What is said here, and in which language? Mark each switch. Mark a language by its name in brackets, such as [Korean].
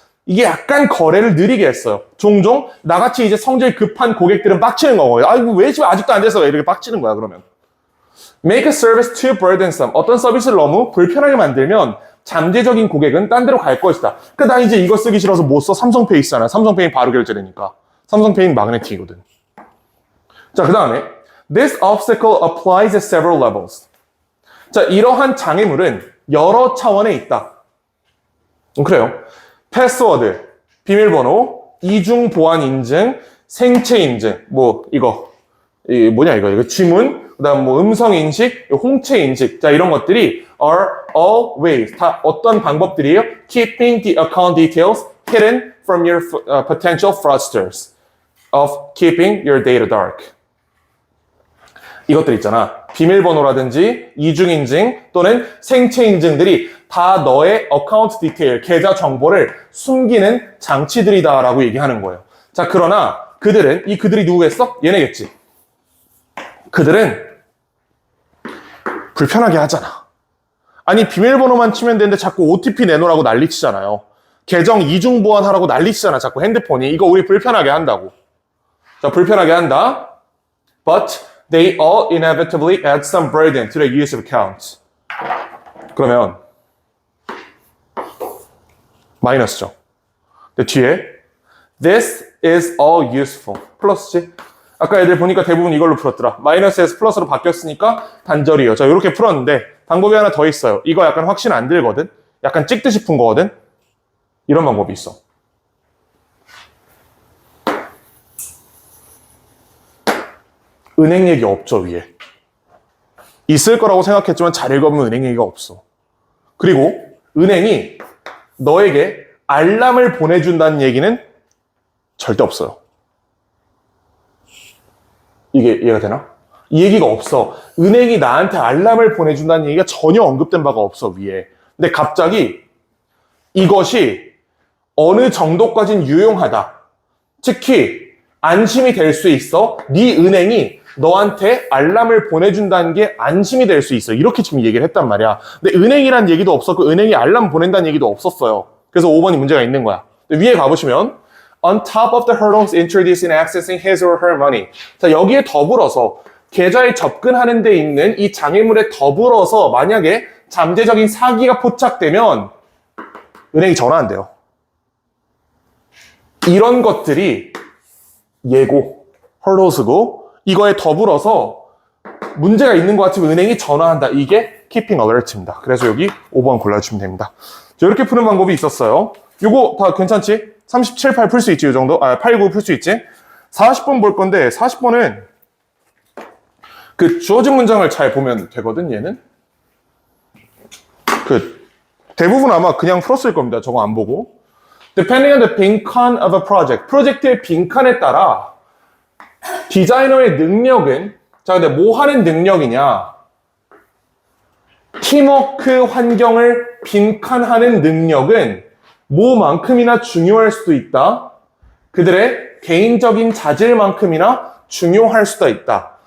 [Korean] 이게 약간 거래를 느리게 했어요. 종종 나같이 이제 성질 급한 고객들은 빡치는 거고요. 아이고 왜 지금 아직도 안 돼서 이렇게 빡치는 거야 그러면. [English] Make a service too burdensome. [Korean] 어떤 서비스를 너무 불편하게 만들면 잠재적인 고객은 딴 데로 갈 것이다. 그러니까 나 이제 이거 쓰기 싫어서 못 써. 삼성페이 쓰잖아. 삼성페이 바로 결제되니까. 삼성페이는 마그네틱이거든. 자, 그 다음에 [English] This obstacle applies at several levels. [Korean] 자, 이러한 장애물은 여러 차원에 있다. 그래요. 패스워드, 비밀번호, 이중 보안 인증, 생체 인증, 이거 지문, 그 다음 음성 인식, 홍채 인식. 자, 이런 것들이 [English] are all ways. [Korean] 다 어떤 방법들이에요? [English] Keeping the account details hidden from your potential fraudsters. Of keeping your data dark. [Korean] 이것들 있잖아. 비밀번호라든지 이중인증 또는 생체 인증들이 다 너의 어카운트 디테일, 계좌 정보를 숨기는 장치들이다라고 얘기하는 거예요. 자, 그러나 그들이 누구겠어? 얘네겠지. 그들은 불편하게 하잖아. 아니, 비밀번호만 치면 되는데 자꾸 OTP 내놓으라고 난리치잖아요. 계정 이중 보안하라고 난리치잖아. 자꾸 핸드폰이. 이거 우리 불편하게 한다고. 자, 불편하게 한다. [English] But they all inevitably add some burden to the use of accounts. [Korean] 그러면 마이너스죠. 근데 뒤에 [English] this is all useful. [Korean] 플러스지. 아까 애들 보니까 대부분 이걸로 풀었더라. 마이너스에서 플러스로 바뀌었으니까 단절이에요. 자, 이렇게 풀었는데 방법이 하나 더 있어요. 이거 약간 확신 안 들거든? 약간 찍듯이 푼 거거든? 이런 방법이 있어. 은행 얘기 없죠, 위에. 있을 거라고 생각했지만 잘 읽어보면 은행 얘기가 없어. 그리고 은행이 너에게 알람을 보내준다는 얘기는 절대 없어요. 이게 이해가 되나? 이 얘기가 없어. 은행이 나한테 알람을 보내준다는 얘기가 전혀 언급된 바가 없어, 위에. 근데 갑자기 이것이 어느 정도까지는 유용하다. 특히 안심이 될 수 있어. 네 은행이 너한테 알람을 보내준다는 게 안심이 될 수 있어. 이렇게 지금 얘기를 했단 말이야. 근데 은행이란 얘기도 없었고 은행이 알람 보낸다는 얘기도 없었어요. 그래서 5번이 문제가 있는 거야. 위에 가보시면 [English] on top of the hurdles introduced in accessing his or her money. [Korean] 자, 여기에 더불어서 계좌에 접근하는 데 있는 이 장애물에 더불어서 만약에 잠재적인 사기가 포착되면 은행이 전화한대요. 이런 것들이 예고, hurdles고 이거에 더불어서 문제가 있는 것 같으면 은행이 전화한다. 이게 [English] keeping alert [Korean] 입니다. 그래서 여기 5번 골라주시면 됩니다. 자, 이렇게 푸는 방법이 있었어요. 요거 다 괜찮지? 37, 8 풀 수 있지, 이 정도? 8, 9 풀 수 있지? 40번 볼 건데, 40번은 그 주어진 문장을 잘 보면 되거든, 얘는? 대부분 아마 그냥 풀었을 겁니다. 저거 안 보고. [English] Depending on the 빈칸 of a project. [Korean] 프로젝트의 빈칸에 따라 디자이너의 능력은, 자, 근데 뭐 하는 능력이냐? 팀워크 환경을 빈칸하는 능력은 뭐만큼이나 중요할 수도 있다. 그들의 개인적인 자질만큼이나 중요할 수도 있다.